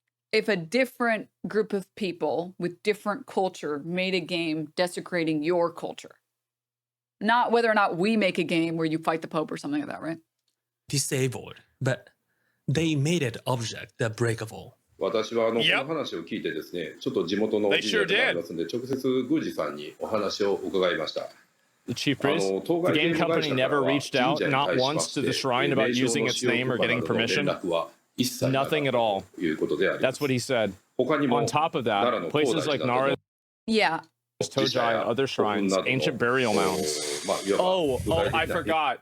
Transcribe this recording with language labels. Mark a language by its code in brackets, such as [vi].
[en] If a different group of people with different culture made a game desecrating your culture. Not whether or not we make a game where you fight the Pope or something like that, right? Disabled, but they made it object that breakable. [ja] 私はこの話を聞いてですね、ちょっと地元の神社でありますので、直接宮司さんにお話を伺いました。 [en] The chief priest, the game company never reached out, not once, to the shrine about using its name or getting permission. Nothing at all. That's what he said. On top of that, places like Nara, yeah, Tojai, other shrines, ancient burial mounds. Oh, I forgot.